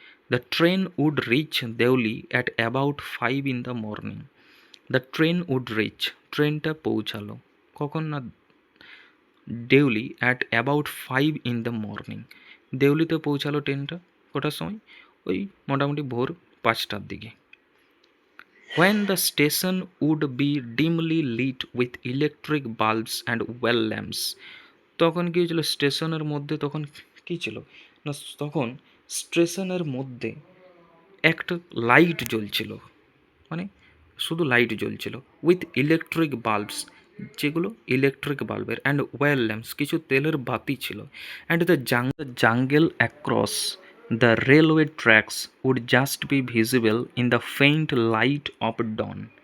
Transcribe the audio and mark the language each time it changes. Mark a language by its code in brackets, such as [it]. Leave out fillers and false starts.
[en] The train would reach Deoli at about 5 in the morning. The train would reach, [bn] ট্রেনটা পৌঁছালো কখন না, [en] Deoli at about 5 in the morning, [bn] দেউলিতে পৌঁছালো ট্রেনটা কটার সময়, ওই মোটামুটি ভোর 5টার দিকে। [en] When the station would be dimly lit with electric bulbs and well lamps. [bn] তখন কী হয়েছিল স্টেশনের মধ্যে, তখন কী ছিল না, তখন স্টেশনের মধ্যে একটা লাইট জ্বলছিল, মানে শুধু লাইট জ্বলছিল, [en] with electric bulbs, [bn] যেগুলো ইলেকট্রিক বাল্বের, [en] and oil lamps, [bn] কিছু তেলের বাতি ছিল, [en] And the jungle across the railway tracks would just be visible in the faint light of dawn.